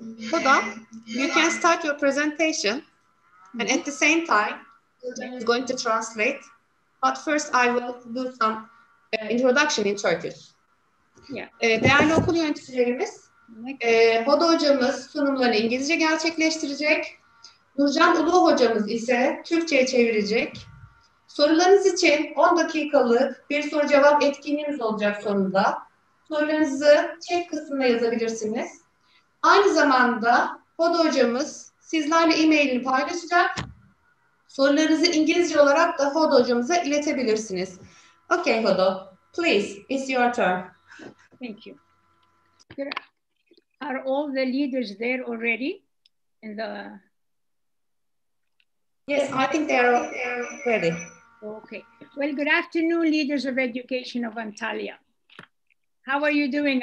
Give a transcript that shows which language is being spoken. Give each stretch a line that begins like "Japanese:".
English: Hoda, you can start your presentation, and at the same time, I'm going to translate. But first, I will do some introduction in Turkish. Yeah.
Turkish: Değerli okul yöneticilerimiz, Hoda hocamız sunumlarını İngilizce gerçekleştirecek. Nurcan Ulu hocamız ise Türkçe'ye çevirecek. Sorularınız için 10 dakikalık bir soru cevap etkinliğimiz olacak sonunda. Sorularınızı chat kısmına yazabilirsiniz. Aynı zamanda Hoda hocamız sizlerle e-mailini paylaşacak. Sorularınızı İngilizce olarak da Hoda hocamıza iletebilirsiniz.
English: Okay Hoda, please, it's your turn. Thank you. Are all the leaders there already? Yes, I think they are ready. Okay. Well, good afternoon, leaders of education of Antalya. How are you doing?